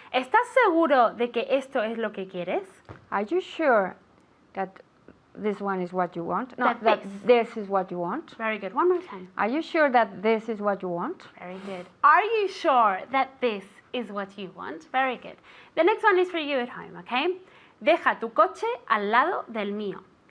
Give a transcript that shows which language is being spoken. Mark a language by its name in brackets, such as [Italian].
[Spanish] ¿Estás seguro de que esto es lo que quieres? [English] Are you sure that this one is what you want? No, That that this is what you want. Very good. One more time. Are you sure that this is what you want? Very good. Are you sure that this is what you want? Very good. The next one is for you at home, okay? [Spanish] Deja tu coche al lado del mío.